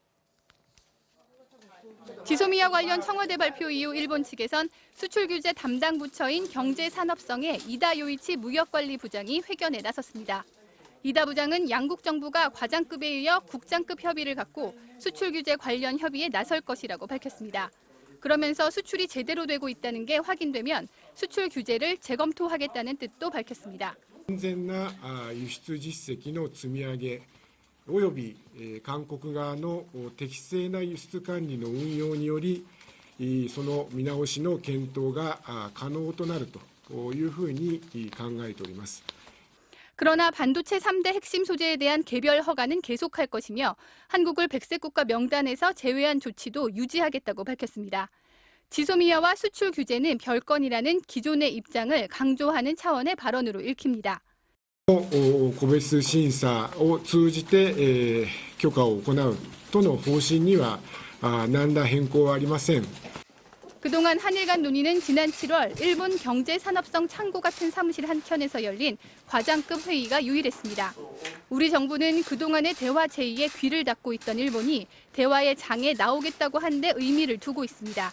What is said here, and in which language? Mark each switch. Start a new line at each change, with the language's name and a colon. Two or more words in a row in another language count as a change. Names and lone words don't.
Korean: 지소미아 관련 청와대 발표 이후 일본 측에선 수출 규제 담당 부처인 경제산업성의 이다 요이치 무역관리부장이 회견에 나섰습니다. 이다 부장은 양국 정부가 과장급에 이어 국장급 협의를 갖고 수출 규제 관련 협의에 나설 것이라고 밝혔습니다. 그러면서 수출이 제대로 되고 있다는 게 확인되면 수출 규제를 재검토하겠다는 뜻도 밝혔습니다.
Japanese: 完全な輸出実績の積み上げおよび韓国側の適正な輸出管理の運用によりその見直しの検討が可能となるというふうに考えております。
Korean: 그러나 반도체 3대 핵심 소재에 대한 개별 허가는 계속할 것이며 한국을 백색 국가 명단에서 제외한 조치도 유지하겠다고 밝혔습니다. 지소미아와 수출 규제는 별건이라는 기존의 입장을 강조하는 차원의 발언으로 읽힙니다.
Japanese: 個別審査を通じて許可を行うとの方針には何ら変更はありません。
Korean: 그동안 한일 간 논의는 지난 7월 일본 경제산업성 창고 같은 사무실 한켠에서 열린 과장급 회의가 유일했습니다. 우리 정부는 그동안의 대화 제의에 귀를 닫고 있던 일본이 대화의 장에 나오겠다고 한 데 의미를 두고 있습니다.